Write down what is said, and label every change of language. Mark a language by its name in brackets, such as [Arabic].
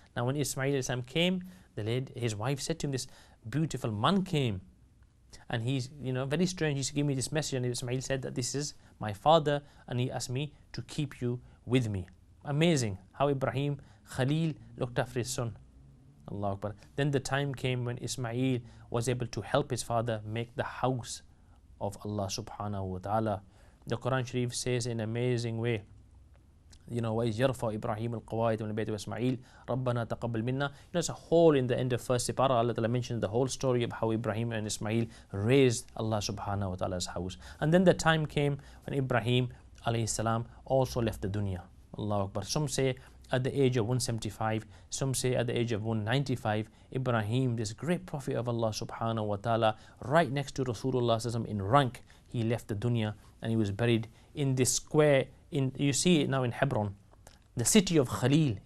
[English] Now when Ismail came, his wife said to him, this beautiful man came and he's very strange, he used to give me this message, and Ismail said that this is my father and he asked me to keep you with me. Amazing how Ibrahim Khalil looked after his son. Allahu Akbar. Then the time came when Ismail was able to help his father make the house of Allah subhanahu wa ta'ala. The Quran Sharif says in an amazing way, [Arabic] وَإِذْ يَرْفَعُ إِبْرَاهِيمُ الْقَوَاعِدَ مِنَ الْبَيْتِ وَإِسْمَاعِيلُ رَبَّنَا تَقَبَّلْ مِنَّا. [English] There's a whole in the end of first Sipara, Allah Ta'ala mentions the whole story of how Ibrahim and Ismail raised Allah subhanahu wa ta'ala's house. And then the time came when Ibrahim alayhi salam also left the dunya. Allahu Akbar. Some say at the age of 175, some say at the age of 195, Ibrahim, this great prophet of Allah subhanahu wa ta'ala, right next to Rasulullah in rank, he left the dunya and he was buried in this square, you see it now in Hebron, the city of Khalil.